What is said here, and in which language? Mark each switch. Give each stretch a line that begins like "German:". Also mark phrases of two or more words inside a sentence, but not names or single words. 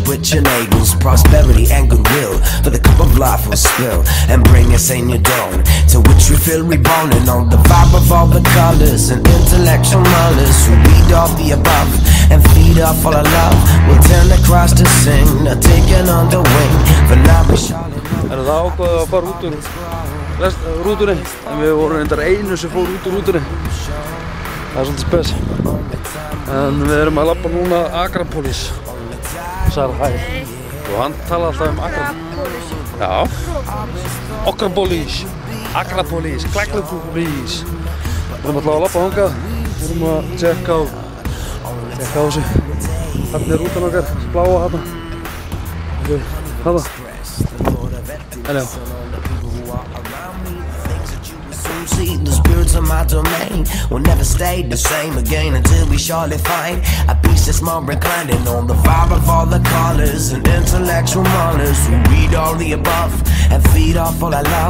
English: with your neighbors, prosperity and goodwill for the cup of life will spill and bring us a new dawn to which we feel reborn and on the vibe of all the colors and intellectual malice who read all the above and feed off all our love. We'll turn the cross to sing, not taken on the wing for now we shall.
Icelandic: Það ákvaði að fara út úr rútunni en við vorum reyndar einu sem fór út úr rútunni. Það svolítið spes. En við erum að labba núna Akrapolis. Sagði hæ. Og hann talaði alltaf Akrapolis. Já. Akrapolis. Akrapolis. Klaklapolis. Við erum alltaf að labba þangað. Við erum að tjekka á þessu. Þarna rútan okkar. Bláa þarna. Þarna. En já.
English: The spirits of my domain will never stay the same again until we surely find a peace that's more reclining on the vibe of all the callers and intellectual mourners who read all the above and feed off all our love.